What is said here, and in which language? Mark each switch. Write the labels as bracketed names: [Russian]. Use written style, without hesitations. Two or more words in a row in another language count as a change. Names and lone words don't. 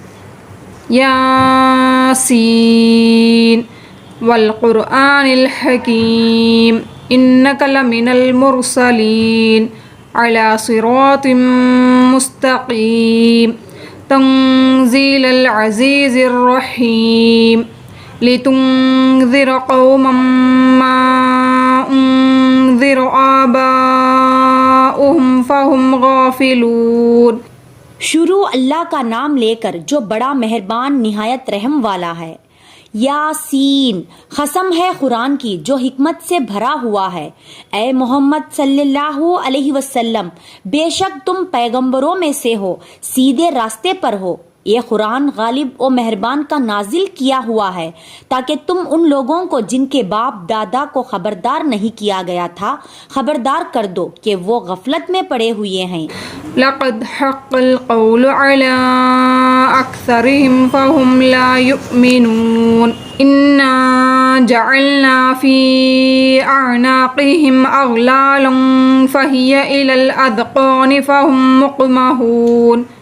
[Arabic] يس والقرآن الحكيم إنك لمن المرسلين على صراط مستقيم تنزيل العزيز الرحيم لتنذر قوما ما أنذر آباؤهم فهم غافلون. [Urdu] شروع اللہ کا نام لے کر جو بڑا مہربان نہایت رحم والا ہے. یاسین، قسم ہے قرآن کی جو حکمت سے بھرا ہوا ہے. اے محمد [Arabic] صلى الله عليه وسلم, [Urdu] بیشک تم پیغمبروں میں سے ہو، سیدھے راستے پر ہو. یہ قرآن غالب اور مہربان کا نازل کیا ہوا ہے تاکہ تم ان لوگوں کو جن کے باپ دادا کو خبردار نہیں کیا گیا تھا خبردار کر دو کہ وہ غفلت میں پڑے ہوئے ہیں. [Arabic] لقد حق القول على أكثرهم فهم لا يؤمنون. إنا جعلنا في أعناقهم أغلالا فهي إلى الأذقان فهم مقمحون.